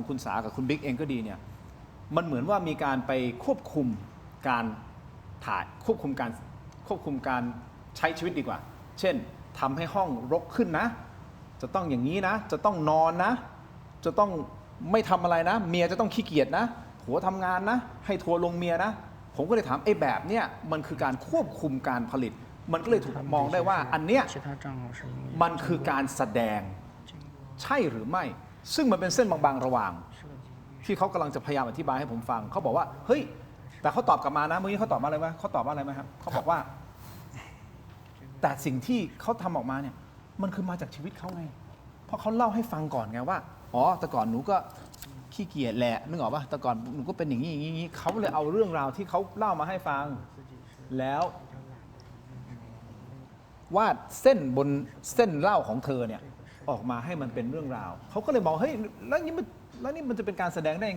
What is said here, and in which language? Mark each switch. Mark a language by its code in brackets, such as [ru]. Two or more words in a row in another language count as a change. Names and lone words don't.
[th] คุณสากับคุณบิ๊กเองก็ดีเนี่ย มันเหมือนว่ามีการไปควบคุมการถ่ายควบคุมการใช้ชีวิตดีกว่า เช่นทำให้ห้องรกขึ้นนะ จะต้องอย่างนี้นะ จะต้องนอนนะ จะต้องไม่ทำอะไรนะ เมียจะต้องขี้เกียจนะผัวทำงานนะ ให้ทัวร์ลงเมียนะ ผมก็เลยถามไอ้แบบเนี้ยมันคือการควบคุมการผลิต มันก็เลยถูกมองได้ว่าอันเนี้ย [zh] 其他账号是因为 [th] มันคือการแสดงใช่หรือไม่ ซึ่งมันเป็นเส้นบางๆระหว่าง ที่เขากำลังจะพยายามอธิบายให้ผมฟัง เขาบอกว่าเฮ้ยแต่เขาตอบกลับ มานะเมื่อกี้เขาตอบว่าอะไรไหมเขาตอบว่าอะไรไหมครับเขาบอกว่า แต่สิ่งที่เขาทำออกมาเนี่ยมันคือมาจากชีวิตเขาไง เพราะเขาเล่าให้ฟังก่อนไงว่าอ๋อแต่ก่อนหนูก็ขี้เกียจแหละนึกออกป่ะแต่ก่อนหนูก็เป็นอย่างนี้อย่างนี้เขาเลยเอาเรื่องราวที่เขาเล่ามาให้ฟัง แล้ววาดเส้นบนเส้นเล่าของเธอเนี่ยออกมาให้มันเป็นเรื่องราวเขาก็เลยบอกเฮ้ยแล้วนี่มันจะเป็นการแสดงได้ยังไง